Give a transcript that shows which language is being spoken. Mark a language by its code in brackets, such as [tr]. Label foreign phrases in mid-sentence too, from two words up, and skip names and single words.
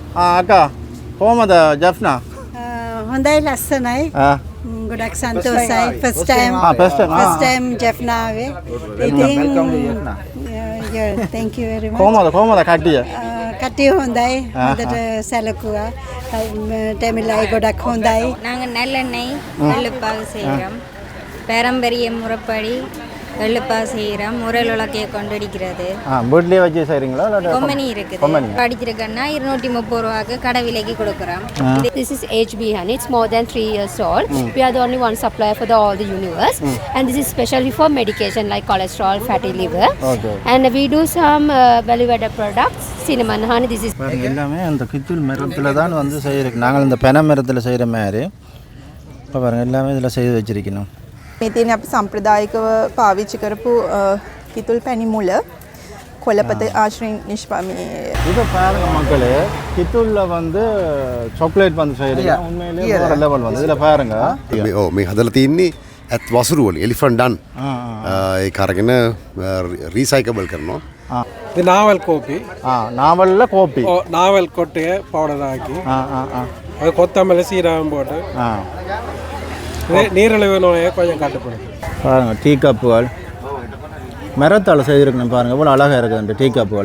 [si] අක්කා කොහමද ජෆ්නා? හොඳයි ලස්සනයි. ගොඩක් සන්තෝෂයි. ෆස්ට් ටයිම් ජෆ්නා ආවේ. ඉතින් [en] thank you very much. [si] කොහමද කට්ටිය? කට්ටිය හොඳයි. හොඳට සැලකුවා. ටැමිලයි ගොඩක් හොඳයි. [ta] நாங்கள் நல்லெண்ணெய் வெள்ளுப்பாகு செய்கிறோம். பாரம்பரிய முறைப்படி வெள்ளுப்பாகு செய்கிறோம். முறையில் உலக்கையை கொண்டடிக்கிறது. வீட்லேயே வச்சு செய்கிறீங்களா? கொம்மனி இருக்குது. அடிச்சிருக்கேன்னா 230 ரூபாய்க்கு கடை விலைக்கு கொடுக்குறோம். [en] This is HB honey. It's more than 3 years old. We are the only one supplier for all the universe. And this is specially for medication like cholesterol, fatty liver. And we do some value-added products. Cinnamon honey. This is [ta] எல்லாமே அந்த கித்துள் மரத்தில் தான் வந்து செய்கிறோம். நாங்கள் இந்த பென மரத்தில் செய்கிற மாதிரி இப்போ பாருங்கள் எல்லாமே இதில் செய்து வச்சிருக்கணும். [si] මේ තියෙන අපි සම්ප්‍රදායිකව පාවිච්චි කරපු කිතුල් පැණි මුල කොළපත ආශ්‍රයෙන් නිෂ්පාදනය. [ta] இது பாருங்க மக்களே, கித்துள்ள வந்து சாக்லேட் வந்து செய்கிறீங்க. உண்மையிலேயே வேற லெவல் வந்து இதில் பாருங்க. [si] මේ හදලා තින්නේ ඇත් වසුරු වලින් [en] elephant dung. [si] ඒක අරගෙන රීසයිකබල් කරනවා. [ta] இது நாவல் கோப்பி. நாவல்ல கோப்பி. நாவல் கொட்டையை பவுடர் ஆக்கி அது கொத்தமல்லி சீரகம் போட்டு நீரிழிவு நோயை கொஞ்சம் கட்டுப்படுது. பாருங்க டீ கப்புகள் மரத்தால் செய்திருக்கணும். பாருங்க இவ்வளோ அழகாக இருக்குது அந்த டீ கப்புகளை.